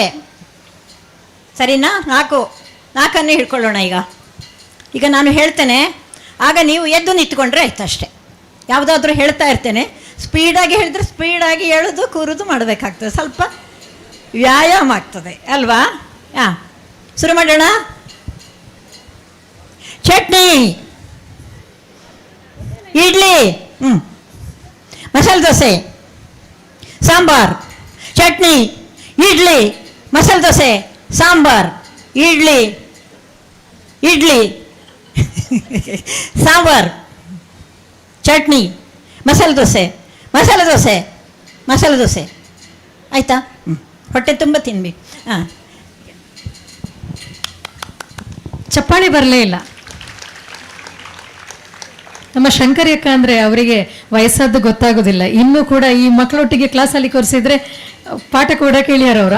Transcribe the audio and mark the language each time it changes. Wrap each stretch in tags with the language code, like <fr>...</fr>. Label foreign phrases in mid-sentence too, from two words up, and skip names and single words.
<kn>ಸರಿನಾ? 4 ಹಿಡ್ಕೊಳ್ಳೋಣ. ಈಗ ನಾನು ಹೇಳ್ತೇನೆ, ಆಗ ನೀವು ಎದ್ದು ನಿಂತ್ಕೊಂಡ್ರೆ ಆಯ್ತು ಅಷ್ಟೇ. ಯಾವುದಾದ್ರೂ ಹೇಳ್ತಾ ಇರ್ತೇನೆ, ಸ್ಪೀಡಾಗಿ ಹೇಳಿದ್ರೆ ಸ್ಪೀಡಾಗಿ ಹೇಳೋದು ಕೂರೋದು ಮಾಡಬೇಕಾಗ್ತದೆ. ಸ್ವಲ್ಪ ವ್ಯಾಯಾಮ ಆಗ್ತದೆ ಅಲ್ವಾ? ಶುರು ಮಾಡೋಣ. ಚಟ್ನಿ, ಇಡ್ಲಿ, ಮಸಾಲೆ ದೋಸೆ, ಸಾಂಬಾರ್. ಚಟ್ನಿ, ಇಡ್ಲಿ, ಮಸಾಲೆ ದೋಸೆ, ಸಾಂಬಾರ್. ಇಡ್ಲಿ, ಇಡ್ಲಿ, ಸಾಂಬಾರ್, ಚಟ್ನಿ, ಮಸಾಲೆ ದೋಸೆ, ಮಸಾಲೆ ದೋಸೆ, ಮಸಾಲೆ ದೋಸೆ. ಆಯಿತಾ? ಹೊಟ್ಟೆ ತುಂಬ ತಿನ್ನಿ. ಚಪ್ಪಾಳಿ ಬರಲೇ ಇಲ್ಲ. ನಮ್ಮ ಶಂಕರಿ ಅಕ್ಕ ಅಂದರೆ ಅವರಿಗೆ ವಯಸ್ಸಾದ್ದು ಗೊತ್ತಾಗೋದಿಲ್ಲ. ಇನ್ನೂ ಕೂಡ ಈ ಮಕ್ಕಳೊಟ್ಟಿಗೆ ಕ್ಲಾಸಲ್ಲಿ ಕೂರಿಸಿದ್ರೆ ಪಾಠ ಕೂಡ ಕೇಳಿಯಾರ ಅವರು.</kn>